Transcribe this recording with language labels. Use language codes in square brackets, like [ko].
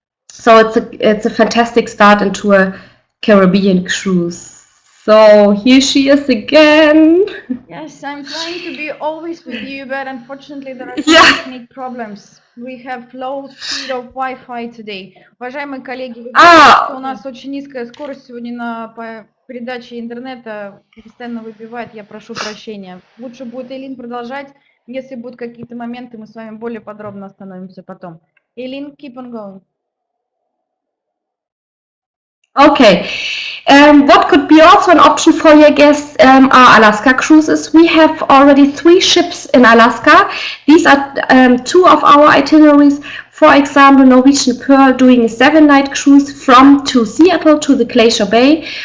[en] So it's a fantastic start into a Caribbean cruise. So here she is again. Yes, I'm trying to be always with you, but unfortunately there are Yeah. some technical problems. We have low speed of Wi-Fi today. [ru] Уважаемые коллеги, вы видите, что у нас очень низкая скорость сегодня на передаче интернета, постоянно выбивает, я прошу прощения. Лучше будет Эйлин продолжать, если будут какие-то моменты, мы с вами более подробно остановимся потом. [en] Эйлин, keep on going. Okay. What could be also an option for your guests are Alaska cruises. We have already 3 ships in Alaska. These are 2 of our itineraries. For example, Norwegian Pearl doing a 7-night cruise from to Seattle to the Glacier Bay.